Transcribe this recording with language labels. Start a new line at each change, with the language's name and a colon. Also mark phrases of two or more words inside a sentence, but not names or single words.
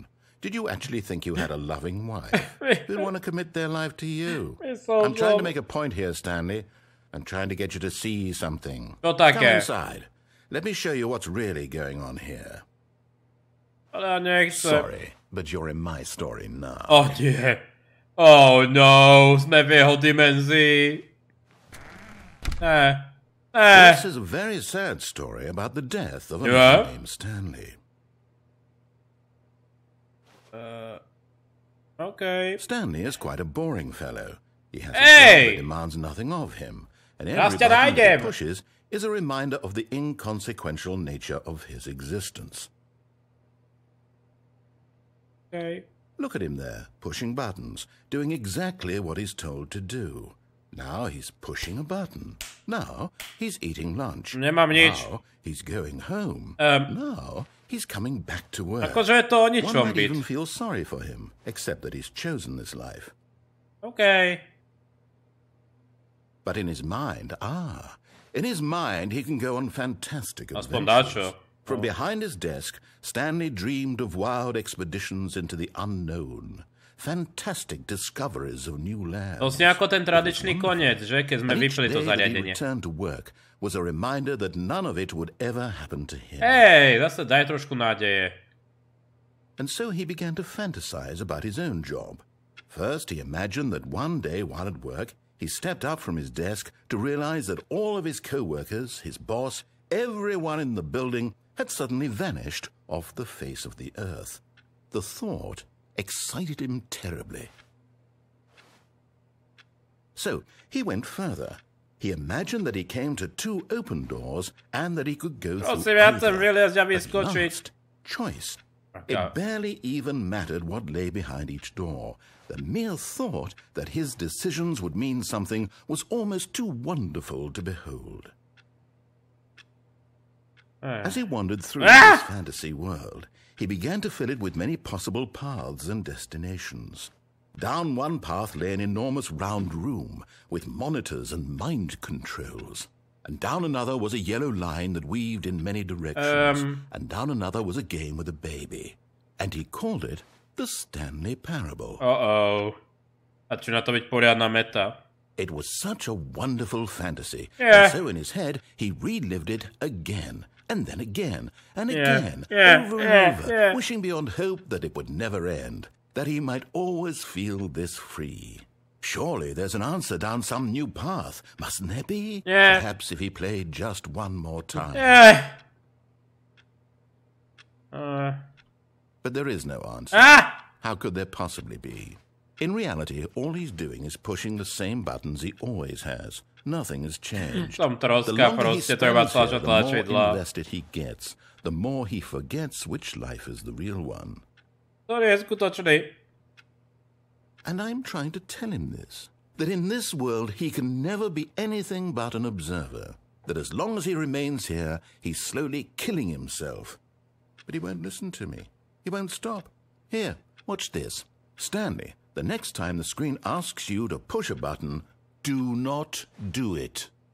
English: Did you actually think you had a loving wife who'd want to commit their life to you? I'm trying to make a point here, Stanley. I'm trying to get you to see something. Come inside. Let me show you what's really going on here. Sorry, but you're in my story now.
Slovak: Oh, nie.
English: Oh no,
Slovak: sme v jeho dimenzii.
English: This is a very sad story about the death of a man named Stanley. Okay. Stanley is quite a boring fellow. He has a job that demands nothing of him, and every button he pushes is a reminder of the inconsequential nature of his existence. Okay. Look at him there, pushing buttons, doing exactly what he's told to do. Now he's pushing a button. Now he's eating lunch.
Slovak: Nemám nič.
English: Now he's going home. Now he's coming back to work.
Slovak: Akože je to o ničom
English: One might
Slovak: byť.
English: even feel sorry for him, except that he's chosen this life. Okay. But in his mind, he can go on fantastic
Slovak: Aspoň
English: adventures.
Slovak: dáčo.
English: From behind his desk, Stanley dreamed of wild expeditions into the unknown, fantastic discoveries of new lands.
Slovak: To si ako ten tradičný koniec, že? Keď sme
English: And each
Slovak: vypli to
English: day that he
Slovak: zariadenie.
English: returned to work was a reminder that none of it would ever happen to him.
Slovak: Hej, zase daj trošku nádeje.
English: And so he began to fantasize about his own job. First, he imagined that one day while at work, he stepped up from his desk to realize that all of his co-workers, his boss, everyone in the building had suddenly vanished off the face of the earth. The thought excited him terribly. So he went further. He imagined that he came to 2 open doors and that he could go through
Slovak: Prosím, ja chcem
English: either.
Slovak: vyliezť a
English: At
Slovak: vyskočiť.
English: last, choice. Okay. It barely even mattered what lay behind each door. The mere thought that his decisions would mean something was almost too wonderful to behold. As he wandered through this fantasy world, he began to fill it with many possible paths and destinations. Down one path lay an enormous round room with monitors and mind controls. And down another was a yellow line that weaved in many directions. And down another was a game with a baby. And he called it the Stanley Parable.
Slovak: Začína to byť poriadna meta.
English: It was such a wonderful fantasy. Yeah. And so in his head, he relived it again, and then again, and Yeah. again, Yeah. over and Yeah. over, Yeah. wishing beyond hope that it would never end, that he might always feel this free. Surely there's an answer down some new path, mustn't there be? Yeah. Perhaps if he played just one more time. But there is no answer. How could there possibly be? In reality, all he's doing is pushing the same buttons he always has. Nothing has changed.
Slovak: Som
English: The
Slovak: troska,
English: longer he
Slovak: proste treba
English: spends here,
Slovak: tlačať
English: the more
Slovak: tlačidla.
English: invested he gets, the more he forgets which life is the real one.
Slovak: To je skutočný.
English: And I'm trying to tell him this, that in this world he can never be anything but an observer, that as long as he remains here, he's slowly killing himself. But he won't listen to me. He won't stop. Here, watch this. Stanley, the next time the screen asks you to push a button, do not do it.